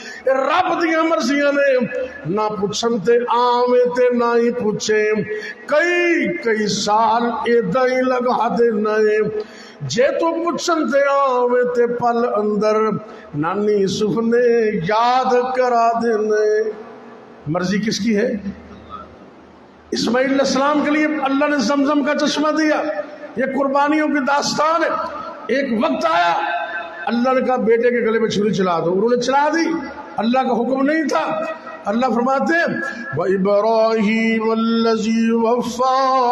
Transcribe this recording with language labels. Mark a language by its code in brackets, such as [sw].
[pa] رب دیاں مرضیاں نے نہ پوچھن تے آویں تے نہ ہی پوچھے. کئی سال ایداں ہی لگا دینا ہے. جے تو پوچھن تے آویں تے پل اندر نانی یوسف نے یاد کرا دینے. [ur] مرضی کس کی ہے؟ اسماعیل علیہ السلام کے لیے اللہ نے زمزم کا چشمہ دیا. یہ قربانیوں کی داستان ہے. ایک وقت آیا اللہ نے کہا بیٹے کے گلے میں چھری چلا دو. انہوں نے چلا دی. اللہ کا حکم نہیں تھا. اللہ فرماتے ہیں [ar] وَإِبْرَاهِيمَ الَّذِي وَفَّى.